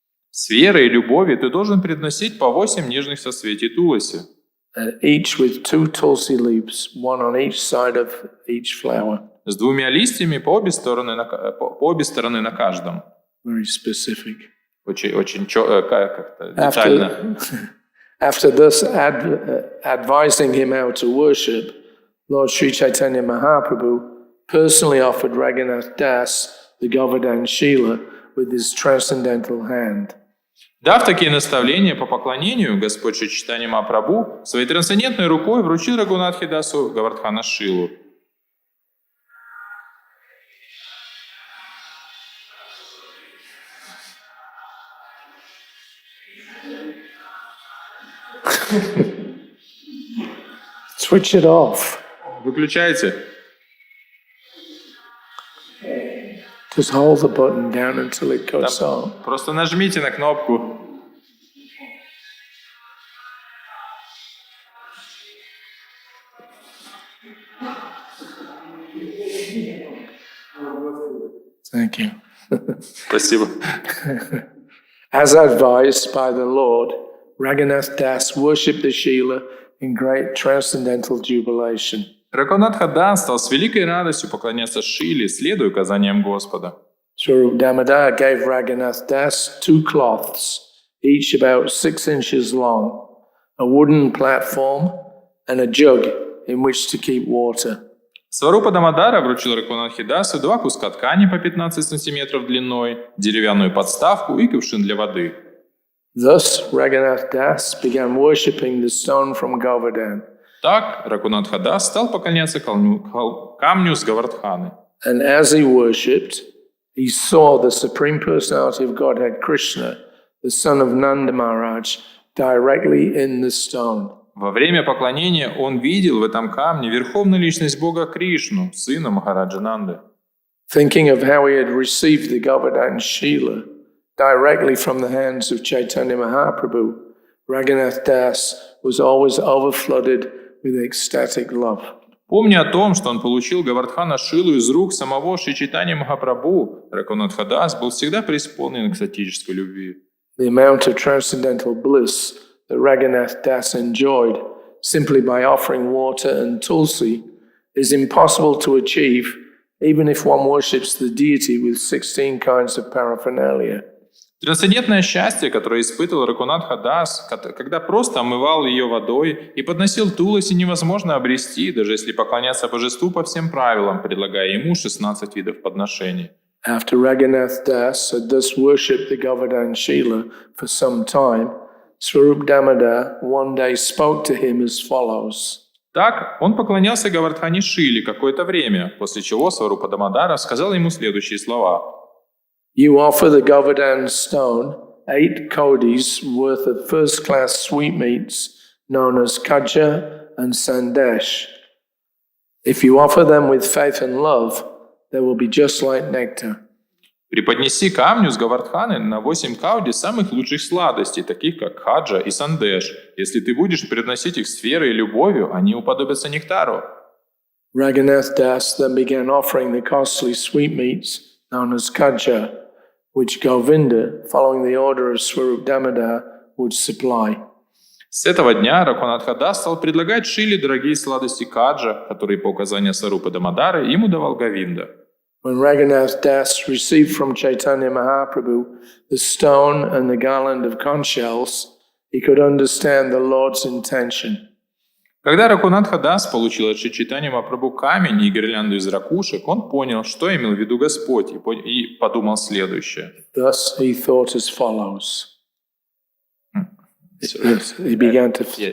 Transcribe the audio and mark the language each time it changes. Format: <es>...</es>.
<ru>С верой и любовью ты должен приносить по 8 нежных соцветий Туласи,</ru> <en>Each with 2 tulsi leaves, one on each side of each flower.</en> <ru>с 2 листьями по обе стороны на каждом.</ru> <en>Very specific.</en> <ru>Очень как-то детально.</ru> <en>After thus advising him how to worship, Lord Sri Chaitanya Mahaprabhu personally offered Raghunath Das the Govardhan Shila with his transcendental hand.</en> <ru>Дав такие наставления по поклонению, Господь Шри Чайтанья Махапрабху своей трансцендентной рукой вручил Рагунатхидасу Говардхана Шилу.</ru> <en>Switch it off.</en> <ru>Выключайте.</ru> <en>Just hold the button down until it goes on.</en> <ru>Просто нажмите на кнопку.</ru> <en>Thank you.</en> <ru>Спасибо.</ru> <en>As advised by the Lord, Raghunath Das worshipped the Shila in great transcendental jubilation.</en> <ru>Рагунатха Дас стал с великой радостью поклоняться Шиле, следуя указаниям Господа.</ru> <en>Swarup Damodar gave Raghunath Das 2 cloths, each about 6 inches long, a wooden platform, and a jug in which to keep water.</en> <ru>Сварупа Дамодара вручил Рагунатхе Дасу 2 куска ткани по 15 сантиметров длиной, деревянную подставку и кувшин для воды.</ru> <en>Thus, Raghunath Das began worshipping the stone from Govardhan.</en> <ru>Так Рагунатха Дас стал поклоняться камню с Говардханы.</ru> <en>And as he worshipped, he saw the Supreme Personality of Godhead Krishna, the son of Nanda Maharaj, directly in the stone.</en> <ru>Во время поклонения он видел в этом камне Верховную Личность Бога Кришну, сына Махараджа Нанды.</ru> <en>Thinking of how he had received the Govardhan Shila directly from the hands of Chaitanya Mahaprabhu, Raghunath Das was always overflooded with ecstatic love.</en> <ru>Помня о том, что он получил Говардхана Шилу из рук самого Шри Чайтаньи Махапрабху, Рагунатха Дас был всегда преисполнен экстатической любви.</ru> <en>The amount of transcendental bliss that Raghunath Das enjoyed simply by offering water and tulsi is impossible to achieve even if one worships the deity with 16 kinds of paraphernalia.</en> <ru>Трансцендентное счастье, которое испытывал Рагунатха Дас, когда просто омывал ее водой и подносил туласи, невозможно обрести, даже если поклоняться божеству по всем правилам, предлагая ему 16 видов подношений.</ru> <en>After Raghunath Das had thus worshipped the Govardhan Shila for some time, Swarup Damodar one day spoke to him as follows.</en> <ru>Так, он поклонялся Говардхане Шиле какое-то время, после чего Сварупа Дамодара сказал ему следующие слова.</ru> <en>You offer the Govardhan stone 8 kodis worth of first-class sweetmeats known as kaja and sandesh. If you offer them with faith and love, they will be just like nectar.</en> <ru>Преподнеси камню с Говардханы на 8 кауди самых лучших сладостей, таких как хаджа и сандеш. Если ты будешь приносить их с верой и любовью, они уподобятся нектару.</ru> <en>Raghunath Das then began offering the costly sweetmeats known as kaja, which Govinda, following the order of Swarup Damodar, would supply.</en> <ru>С этого дня Рагунатха Дас стал предлагать Шиле дорогие сладости каджа, которые по указанию Сварупы Дамодары ему давал Говинда.</ru> <en>When Raghunath Das received from Chaitanya Mahaprabhu the stone and the garland of conch shells, he could understand the Lord's intention.</en> <ru>Когда Рагунатха Дас получил от Шри Чайтаньи Махапрабху камень и гирлянду из ракушек, он понял, что имел в виду Господь, и подумал следующее.</ru> <en>Thus he thought as follows. He began to...</en>